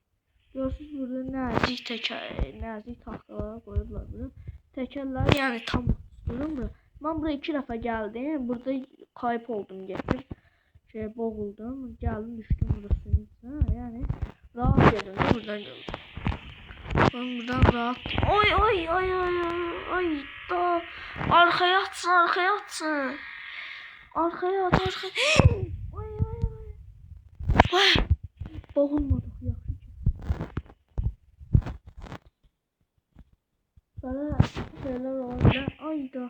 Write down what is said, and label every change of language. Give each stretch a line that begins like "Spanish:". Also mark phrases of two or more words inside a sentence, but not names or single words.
Azerbaijani: Görürsünüz burada nazik taxtalar qoyublar bura. Təkərlər yəni tam tuturum bura. Mən buraya 2 dəfə gəldim.
Turkish: Burada kayıp oldum getdim. Boğuldum.
Azerbaijani: Gəldim düşdüm burasının içinə. Yəni rahat gedim buradan gəldim.
Turkish: Ben buradan rahat. Ay da. Arkaya atsın. Arkaya at.
Azerbaijani: Ay. Boğulmadık yaxşı ki.
Turkish: Böyle şeyler oldu. Ay da.